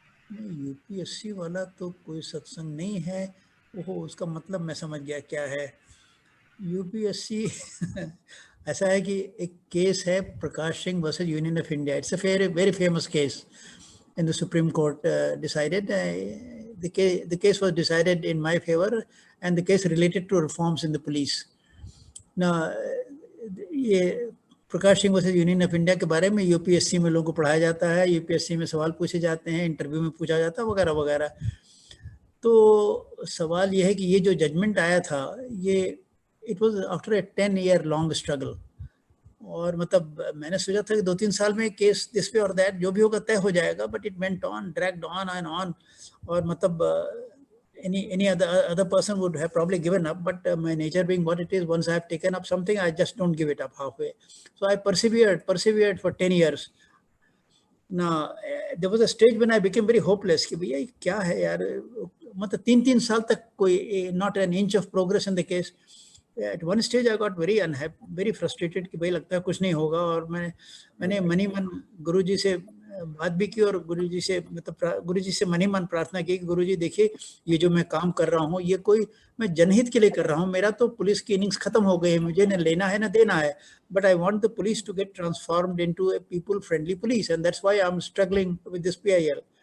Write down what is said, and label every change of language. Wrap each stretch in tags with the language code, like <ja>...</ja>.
<hi>नहीं, यूपीएससी वाला तो कोई सत्संग नहीं है। ओहो, उसका मतलब मैं समझ गया क्या है। यूपीएससी ऐसा है कि एक केस है, Prakash Singh versus union of India.</hi> <en>It's a very famous case in the Supreme Court decided. The case was decided in my favor, and the case related to reforms in the police.</en> <hi>Now, ये Prakash Singh versus union of India के बारे में UPSC में लोगों को पढ़ाया जाता है, यूपीएससी में सवाल पूछे जाते हैं, इंटरव्यू में पूछा जाता है वगैरह वगैरह। तो सवाल ये है कि ये जो जजमेंट आया था, ये</hi> <en>It was after a 10-year long struggle.</en> <hi>और मतलब मैंने सोचा था कि 2-3 साल में केस दिस पे और दैट जो भी होगा तय हो जाएगा,</hi> <en>But it went on, dragged on and on. और मतलब any other person would have probably given up, but my nature being what it is, once I have taken up something, I just don't give it up halfway. So I persevered for 10 years. Now there was a stage when I became very hopeless</en> <hi>कि भैया क्या है यार, मतलब 3-3 साल तक कोई</hi> <en>not an inch of progress in the case. At one stage I got very unhappy, very frustrated</en> <hi>कि भाई लगता है कुछ नहीं होगा। और मैंने मनी मन गुरुजी से बात भी की, और गुरुजी से मतलब गुरुजी से मनी मन प्रार्थना की कि गुरुजी देखिए, ये जो मैं काम कर रहा हूँ ये कोई मैं जनहित के लिए कर रहा हूँ। मेरा तो पुलिस की इनिंग्स खत्म हो गई है, मुझे न लेना है न देना है,</hi> <en>But I want the police to get transformed into a people friendly police, and that's why I am struggling with this PIL।</en>